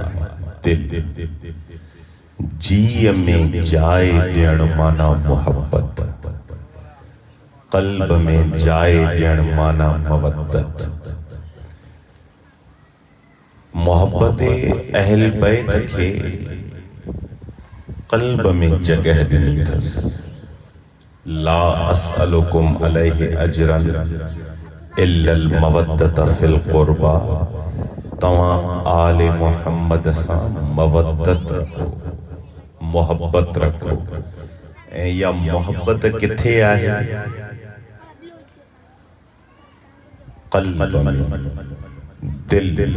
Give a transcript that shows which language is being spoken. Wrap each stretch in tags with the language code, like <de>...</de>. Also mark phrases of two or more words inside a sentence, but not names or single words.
<sd>दिल जी में जाए ॾियण माना मोहब्बत, क़ल्ब में जाए ॾियण माना मवद्दत। मोहब्बत अहल बैत खे क़ल्ब में जगह ॾिनी अथसि।</sd> <ar>لا أسألكم عليه أجرا إلا المودة في القربى.</ar> <sd>तवां आले मुहम्मद सां मवद्दत रखो, मोहब्बत रखो। ऐं इहा मोहब्बत किथे आहे? क़ल्ब में, दिल।</sd>